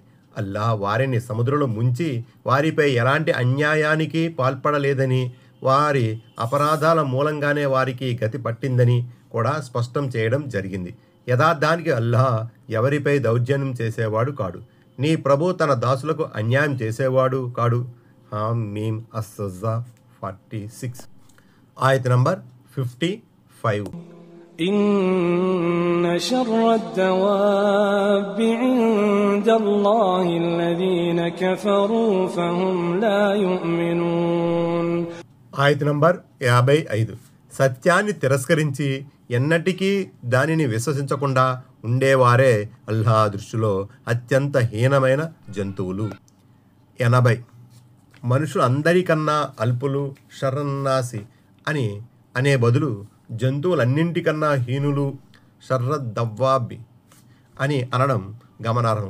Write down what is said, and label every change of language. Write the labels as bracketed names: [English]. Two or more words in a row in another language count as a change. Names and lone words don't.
[Telugu] అల్లాహ్ వారిని సముద్రంలో ముంచి వారిపై ఎలాంటి అన్యాయానికి పాల్పడలేదని, వారి అపరాధాల మూలంగానే వారికి గతి పట్టిందని కూడా స్పష్టం చేయడం జరిగింది. యథార్థానికి అల్లాహ్ ఎవరిపై దౌర్జన్యం చేసేవాడు కాడు. నీ ప్రభు తన దాసులకు అన్యాయం చేసేవాడు కాడు. మీమ్ అస్-సజ్జా 46. ఆయత నంబర్ 55. [Arabic] إن شر الدواب عند الله الذين كفروا فهم لا يؤمنون. [Telugu] ఆయత నంబర్ 55. సత్యాన్ని తిరస్కరించి ఎన్నటికీ దానిని విశ్వసించకుండా ఉండేవారే అల్లాహ్ దృష్టిలో అత్యంత హీనమైన జంతువులు. 80. మనుషులు అందరికన్నా అల్పులు, షర్రన్నాసి అనే బదులు జంతువులన్నింటికన్నా హీనులు, షర్రద్దవ్వాబి అని అనడం గమనార్హం.